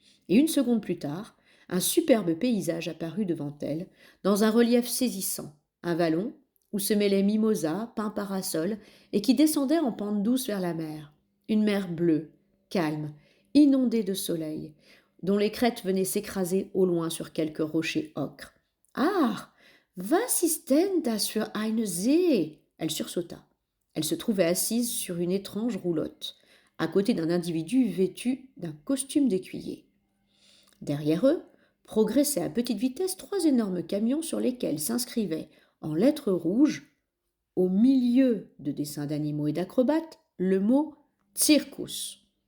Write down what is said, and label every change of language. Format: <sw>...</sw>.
<fr>Et une seconde plus tard, un superbe paysage apparut devant elle, dans un relief saisissant, un vallon où se mêlaient mimosas, pins parasols, et qui descendait en pente douce vers la mer. Une mer bleue, calme, inondée de soleil, dont les crêtes venaient s'écraser au loin sur quelques rochers ocres. Ah!</fr> <de>Was ist denn das für eine See?</de> <fr>Elle sursauta. Elle se trouvait assise sur une étrange roulotte, à côté d'un individu vêtu d'un costume d'écuyer. Derrière eux, progressaient à petite vitesse trois énormes camions sur lesquels s'inscrivait, en lettres rouges, au milieu de dessins d'animaux et d'acrobates, le mot Circus.</fr>